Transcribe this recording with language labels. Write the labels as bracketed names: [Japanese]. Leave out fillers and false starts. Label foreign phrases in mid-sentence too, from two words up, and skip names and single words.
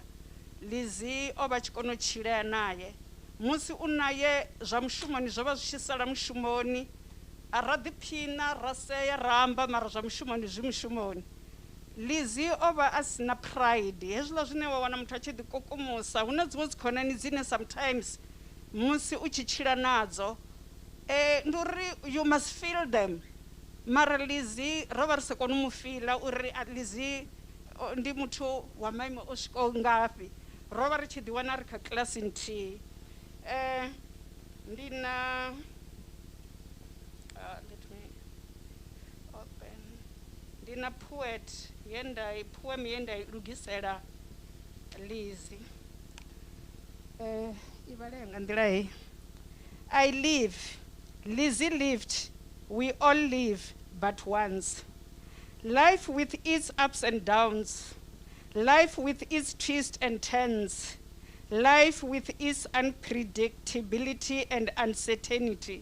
[Venda] Lizzy o vha tshi kona u tshilea naye. Musi u naye zwa mushumoni zwo vha zwi tshi sala mushumoni, a ra ḓiphina ra seya ra amba mara zwa mushumoni zwi mushumoni. Lizzy o vha a sina pride, hezwiḽa zwine wa wana muthu a tshi ḓikukumusa. Hu na dziṅwe dzikhonani dzine sometimes musi u tshi tshila nadzo ndi uri [English] you must feel them. [Venda] Mara Lizzy ro vha ri sa koni u mu fiḽa uri Lizzy ndi muthu wa maimo o swikaho ngafhi. Ro vha ri tshi ḓiwana ri kha kiḽasi nthihi. Ndi na [English] let me open. [Venda] Ndi na poem ye nda i lugisela Lizzy. I vhale nga nḓila hei. [English] I live, Lizzy lived, we all live but once. Life with its ups and downs, life with its twists and turns, life with its unpredictability and uncertainty.